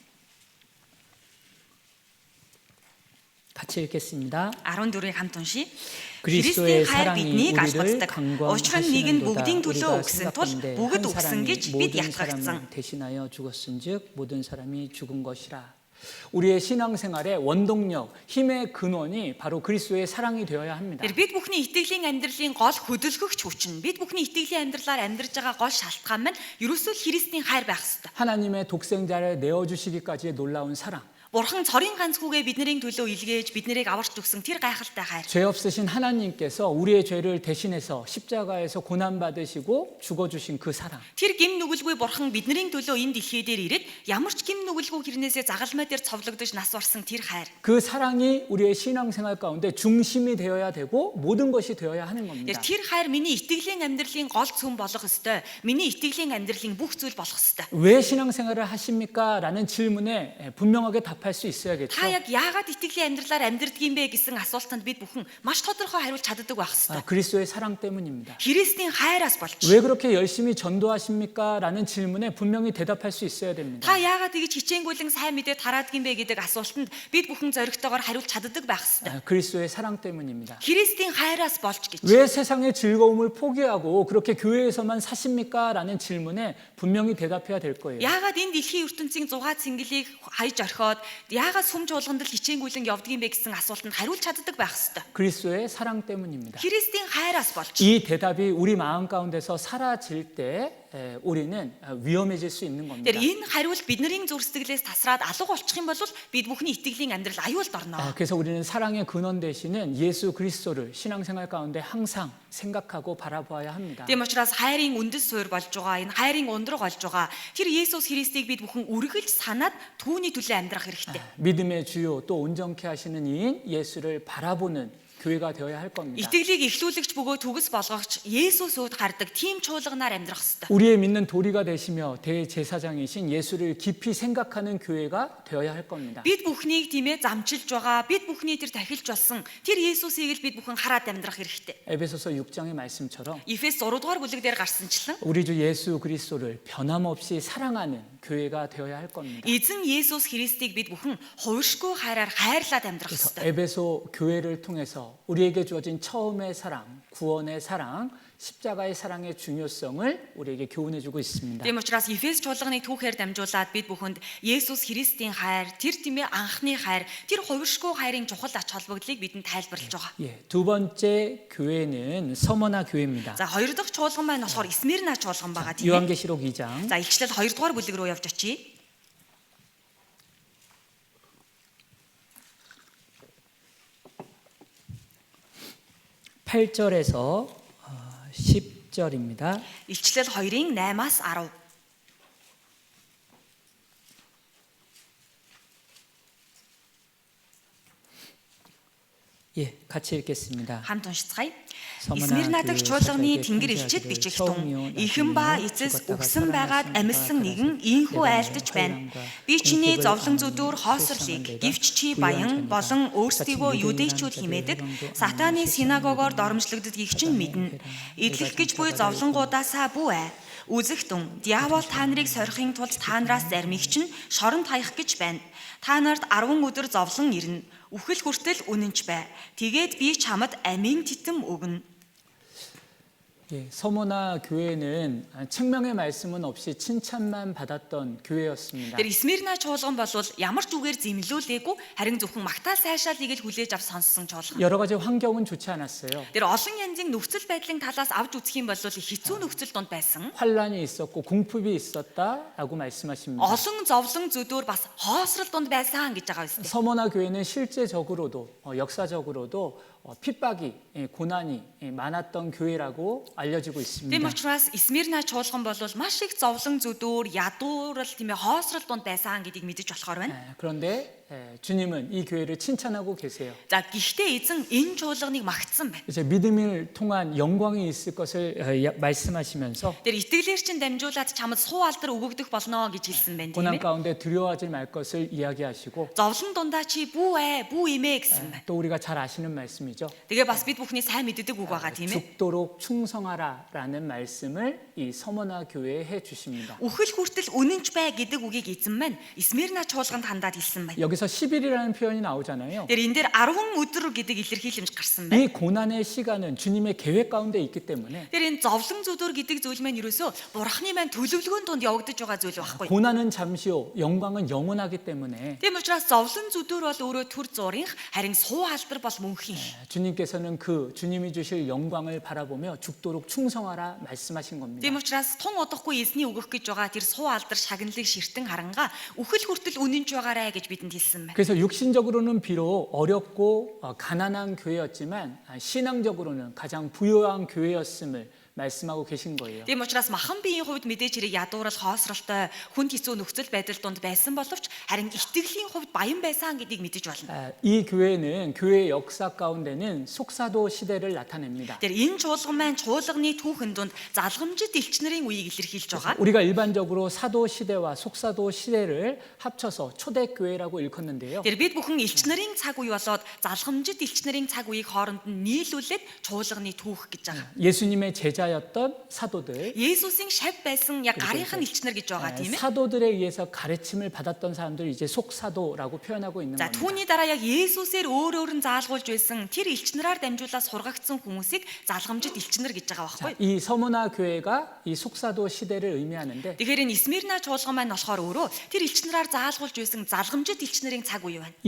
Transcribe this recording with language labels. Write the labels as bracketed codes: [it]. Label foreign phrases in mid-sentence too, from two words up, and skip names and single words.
[ko] 같이 읽겠습니다. [mn] 14-ийг хамт уншия. [ko] 그리스도의 [mn] Христийн хайр [ko] 사랑이 [mn] биднийг [ko] 우리를 [mn] галбацдаг. Учир нь нэг нь бүгдийн [ko] 강권하시는도다. [mn] төлөө [ko] 우리가 [mn] өгсөн тул [ko] 생각하는데 [mn] бүгд [ko] 한 [mn] өгсөн [ko] 사람이 [mn] гэж бид [ko] 모든 [mn] ятгагдсан. [ko] 사람을 대신하여 죽었은즉 모든 사람이 죽은 것이라. 우리의 신앙생활의 원동력, 힘의 근원이 바로 그리스도의 사랑이 되어야 합니다. [mn] Тэр бид бүхний итгэлийн амьдралын гол хөдөлгөгч хүч нь бид бүхний итгэлийн амьдралаар амьдарч байгаа гол шалтгаан маань ерөөсөө Христийн хайр байх ёстой. [ko] 하나님의 독생자를 내어주시기까지의 놀라운 사랑. [mn] Бурхан цорын ганц хүүгээ бидний төлөө илгээж биднийг аварч өгсөн тэр гайхалтай хайр. [ko] 죄 없으신 하나님께서 우리의 죄를 대신해서 십자가에서 고난 받으시고 죽어주신 그 사랑. [mn] Тэр гим нүгэлгүй бурхан бидний төлөө энэ дэлхий дээр ирээд ямар ч гим нүгэлгүй хэрнээсээ загалмай дээр цовлогдож нас барсан тэр хайр. [ko] 그 사랑이 우리의 신앙생활 가운데 중심이 되어야 되고 모든 것이 되어야 하는 겁니다. [mn] Тэр хайр миний итгэлийн амьдралын гол цөм болох ёстой. Миний итгэлийн амьдралын бүх зүйл болох ёстой. [ko] 왜 신앙생활을 하십니까? 라는 질문에 분명하게 답하는 대답할 수 있어야겠죠. [mn] Та яг яагаад итгэлийн амьдралаар амьдрдаг юм бэ гэсэн асуултанд бид бүхэн маш тодорхой хариулт чаддаг байх ёстой. [ko] 그리스도의 사랑 때문입니다. [mn] Христийн хайраас болж. [ko] 왜 그렇게 열심히 전도하십니까? 라는 질문에 분명히 대답할 수 있어야 됩니다. [mn] Та яагаад тэгж хичээнгүйлэн сайн мэдээ тараадаг юм бэ гэдэг асуултанд бид бүхэн зоригтойгоор хариулт чаддаг байх ёстой. [ko] 그리스도의 사랑 때문입니다. [mn] Христийн хайраас болж гэж. [ko] 왜 세상의 즐거움을 포기하고 그렇게 교회에서만 사십니까? 라는 질문에 분명히 대답해야 될 거예요. [mn] Яагаад энэ дэлхийн ертөнцийн зугаа цэнгэлийг хайж орхиод яагаад сүм чуулганд л хичээнгүйлэн явдаг юм бэ гэсэн асуултанд хариулт чаддаг байх ёстой. [ko] 그리스도의 사랑 때문입니다. [mn] Христийн хайраас болж. [ko] 이 대답이 우리 마음 가운데서 사라질 때 우리는 위험해질 수 있는 겁니다. [mn] Тэр энэ хариулт бидний зүрх сэтгэлээс тасраад алга болчих юм бол бид бүхний итгэлийн амьдрал аюулд орно. [ko] 그래서 우리는 사랑의 근원 되시는 예수 그리스도를 신앙생활 가운데 항상 생각하고 바라보아야 합니다. [mn] Тийм учраас хайрын үндэс суурь болж байгаа энэ хайрын ундраг болж байгаа тэр Есүс Христийг бид бүхэн үргэлж санаад түүний төлөө амьдрах хэрэгтэй. [ko] 믿음의 주요 또 온전케 하시는 이인 예수를 바라보는 교회가 되어야 할 겁니다. [mn] Итгэлийг эхлүүлэгч бөгөөд түгс болгогч Есүс үүд хардаг тийм чуулганаар амьдрах хэрэгтэй. [ko] 우리의 믿는 도리가 되시며 대제사장이신 예수를 깊이 생각하는 교회가 되어야 할 겁니다. [mn] Бид бүхнийг тийм ээ замчилж байгаа бид бүхний тэр тахилж болсон тэр Есүсийг л бид бүхэн хараад амьдрах хэрэгтэй. [ko] 에베소서 6장의 말씀처럼 [mn] Эфес 6 дугаар бүлэг дээр гарсанчлан [ko] 우리 주 예수 그리스도를 변함없이 사랑하는 교회가 되어야 할 겁니다. [mn] эзэн Есүс Христийг бид бүхэн хувиршгүй хайраар хайрлаад амьдрах [ko] 그래서 [mn] хэрэгтэй. [ko] 에베소 교회를 통해서 우리에게 주어진 처음의 사랑, 구원의 사랑, 십자가의 사랑의 중요성을 우리에게 교훈해주고 있습니다. [mn] Тийм учраас Эфес чуулганы түүхээр дамжуулаад бид бүхэнд Есүс Христийн хайр, тэр тийм ээ анхны хайр, тэр хувиршгүй хайрын чухал ач холбогдлыг бидэнд тайлбарлаж байгаа. [ko] 예, 두 번째 교회는 서머나 교회입니다. [mn] За хоёр дахь чуулган маань болохоор Смирна чуулган байгаа тийм ээ. [ko] 요한계시록 2장 [mn] За илчлэл 2 дугаар бүлэг рүү явж очие. [ko] 8절에서 10절입니다. [mn] Илчлэл 2-ын 8-аас 10. [ko] 예, 같이 읽겠습니다. [mn] Хамт уншицгаая. Сомона Смирна дахь [ko] 교회 [mn] чуулганы [ko] 사도의 [mn] тэнгэр [ko] 편지하기를 [mn] элчид бичих [ko] 처음 [mn] тун [ko] 이온 [mn] эхэн ба [ko] 아시는 [mn] эцэс [ko] 죽었다가 [mn] өгсөн байгаад [ko] 살아나신 [mn] амьсан [ko] 바 [mn] нэгэн [ko] 가라사신 [mn] ийхүү [ko] 내가 [mn] айлдаж байна. [ko] 환란과 [mn] Би чиний [ko] 공습을 [mn] зовлон [ko] 당하는 [mn] зүдүүр хоосрлыг [ko] 세상은 [mn] гэвч чи [ko] 내가 [mn] баян [ko] 부유한 [mn] болон [ko] 자니까 [mn] өөрсдийгөө [ko] 같이 [mn] юдэйчүүд [ko] 믿음이 [mn] химээдэг [ko] 있는 자들의 [mn] сатааны [ko] 형도 [mn] синагогоор [ko] 세상에 [mn] доромжлогддгийг чинь мэднэ. [ko] 내가 [mn] Идэлх гэж буй [ko] 장차가 [mn] зовлонгуудаасаа бүү ээ. Үзэгтэн диавол та нарыг сорихын тулд та нараас заримыг чинь шоронд хаях гэж байна. Та нарт 10 өдөр зовлон ирнэ. Үхэл хүртэл үнэнч бай. Тэгээд би чамд амийн титэм өгнө. [ko] 예, 서머나 교회는 책명의 말씀은 없이 칭찬만 받았던 교회였습니다. [mn] Тэр Смирна чуулган бол ямар ч үгээр зэмлүүлээгүй харин зөвхөн магтаал сайшаалыг л хүлээж авч сонссон чуулган. [ko] 여러 가지 환경은 좋지 않았어요. [mn] Тэр олон янзын нөхцөл байдлын талаас авч үзэх юм бол хэцүү нөхцөл донд байсан. [ko] 환란이 있었고 궁핍이 있었다라고 말씀하십니다. [mn] Олон зовлон зүдүүр бас хоосрол донд байсан гэж байгаа юм. [ko] 서머나 교회는 실제적으로도 역사적으로도 핍박이 고난이 많았던 교회라고 알려지고 [mn] Тийм [ko] 있습니다. [mn] учраас Смирна чуулган бол маш их зовлон зүдүүр, ядуурал тийм ээ хоосрол донд байсан гэдгийг мэдэж болохоор байна. [ko] 그런데 주님은 이 교회를 칭찬하고 계세요. [mn] За гэхдээ эзэн энэ чуулганыг магтсан байна. [ko] 이제 믿음을 통한 영광이 있을 것을 말씀하시면서 [mn] Тэр итгэлээр чин дамжуулаад чамд суу алдар өгөгдөх болно гэж хэлсэн байна тийм [ko] 고난 [mn] ээ. [ko] 가운데 두려워하지 말 것을 이야기하시고 [mn] Зовлон дундаа чи бүү ээ, бүү имээ гэсэн байна. [ko] 또 우리가 잘 아시는 말씀이죠. [mn] Тэгээ бас бид бүхний сайн мэддэг үг байгаа тийм ээ. [ko] 죽도록 충성하라라는 말씀을 이 서머나 교회에 해 주십니다. [mn] Үхэл хүртэл үнэнч бай гэдэг үгийг эзэн маань Смирна чуулганд хандаад хэлсэн байна. [ko] 여기서 10일이라는 표현이 나오잖아요. [mn] Тэр энэ дээр 10 өдөр гэдэг илэрхийлэмж гарсан байна. [ko] 이 고난의 시간은 주님의 계획 가운데 있기 때문에 [mn] Тэр энэ зовлон зүдүүр гэдэг зүйл маань ерөөсөө Бурхны маань төлөвлөгөөнд донд явагдаж байгаа зүйл байхгүй. [ko] 고난은 잠시요, 영광은 영원하기 때문에 [mn] Тийм учраас зовлон зүдүүр бол өөрөө төр зургийнх, харин суу алдар бол мөнхийнх. [ko] 주님께서는 그 주님이 주실 영광을 바라보며 죽도록 충성하라 말씀하신 겁니다. [mn] Тийм учраас тун удахгүй эзний өгөх гэж байгаа тэр суу алдар шагналыг ширтэн харангаа үхэл хүртэл үнэнч байгаарэ гэж бидэнд хэлсэн байна. [ko] 그래서 육신적으로는 비록 어렵고 가난한 교회였지만 신앙적으로는 가장 부유한 교회였음을 말씀하고 계신 거예요. [mn] Тийм учраас махан биеийн хувьд мэдээж хэрэг ядуурал хоосролтой хүнд хэцүү нөхцөл байдал донд байсан боловч харин итгэлийн хувьд баян байсан гэдгийг мэдэж болно. [ko] 이 교회는 교회의 역사 가운데는 속사도 시대를 나타냅니다. [mn] Тэр энэ чуулган маань чуулганы түүхэн донд залгамжит элч нарын үеийг илэрхийлж байгаа. [ko] 우리가 일반적으로 사도 시대와 속사도 시대를 합쳐서 초대교회라고 일컫는데요. [mn] Тэр бид бүхэн элч нарын цаг үе болоод залгамжит элч нарын цаг үеийг хооронд нь нийлүүлээд чуулганы түүх гэж байгаа. [ko] 예수님의 제자였던 사도들, [mn] Есүсийн шав байсан яг гарынх нь элч нар гэж байгаа тийм ээ. [ko] 사도들에 의해서 가르침을 받았던 사람들 이제 속사도라고 표현하고 있는 [mn] За [ko] 겁니다. [mn] түүний дараа яг Есүсээр өөр нь заалгуулж байсан тэр элч нараар дамжуулаад сургагдсан хүмүүсийг залгамжит элч нар гэж байгаа байхгүй. [ko] 이 서머나 교회가 이 속사도 시대를 의미하는데 [mn] Тэгэхээр энэ Смирна чуулган маань болохоор өөрөө тэр элч нараар заалгуулж байсан залгамжит элч нарын цаг үе байна.